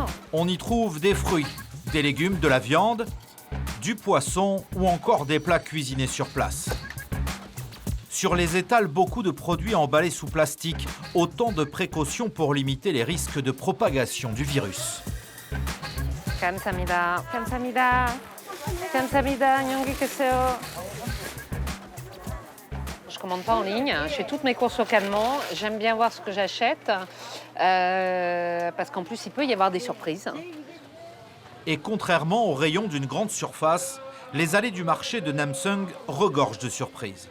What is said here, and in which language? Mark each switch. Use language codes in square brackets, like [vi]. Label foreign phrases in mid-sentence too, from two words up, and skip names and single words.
[fr] On y trouve des fruits, des légumes, de la viande, du poisson ou encore des plats cuisinés sur place. Sur les étals, beaucoup de produits emballés sous plastique, autant de précautions pour limiter les risques de propagation du virus. [ko] 감사합니다. 감사합니다. 감사합니다. 안녕히 계세요. [fr] Je commande pas en ligne, je fais toutes mes courses localement. J'aime bien voir ce que j'achète parce qu'en plus il peut y avoir des surprises. Et contrairement aux rayons d'une grande surface, les allées du marché de Namseong regorgent de surprises.